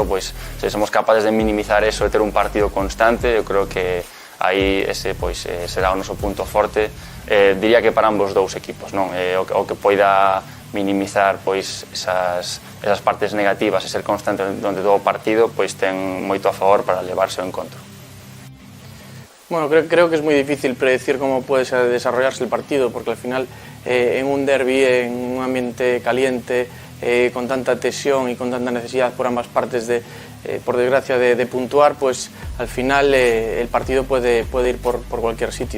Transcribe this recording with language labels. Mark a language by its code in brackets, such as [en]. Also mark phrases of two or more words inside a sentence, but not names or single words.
[gl] Pois se somos capaces de minimizar eso e ter un partido constante, eu creo que aí ese pois será o noso punto forte. Diría que para ambos dous equipos, non? O que poida minimizar pois esas partes negativas e ser constante durante todo o partido, pois ten moito a favor para levarse ao encontro. [es] Bueno, creo que es muy difícil predecir cómo puede desarrollarse el partido, porque al final en un derbi, en un ambiente caliente, con tanta tensión y con tanta necesidad por ambas partes por desgracia de puntuar, pues al final el partido puede ir por cualquier sitio.